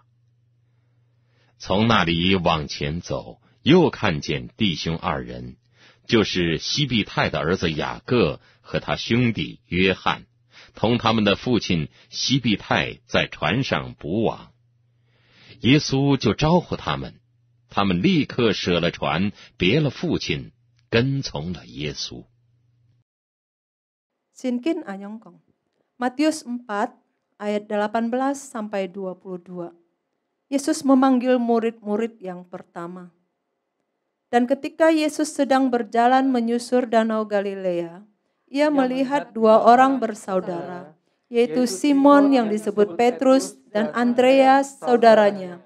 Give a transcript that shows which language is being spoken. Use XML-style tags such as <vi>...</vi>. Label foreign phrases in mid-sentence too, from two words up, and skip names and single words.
<zh>从那里往前走，又看见弟兄二人，就是西庇太的儿子雅各和他兄弟约翰，同他们的父亲西庇太在船上捕网。耶稣就招呼他们，他们立刻舍了船，别了父亲，跟从了耶稣。</zh> <id>Sinkin Anyongkong. Matius 4 ayat 18 sampai 22. Yesus memanggil murid-murid yang pertama. Dan ketika Yesus sedang berjalan menyusur Danau Galilea, ia melihat dua orang bersaudara, yaitu Simon yang disebut Petrus dan Andreas saudaranya.</id>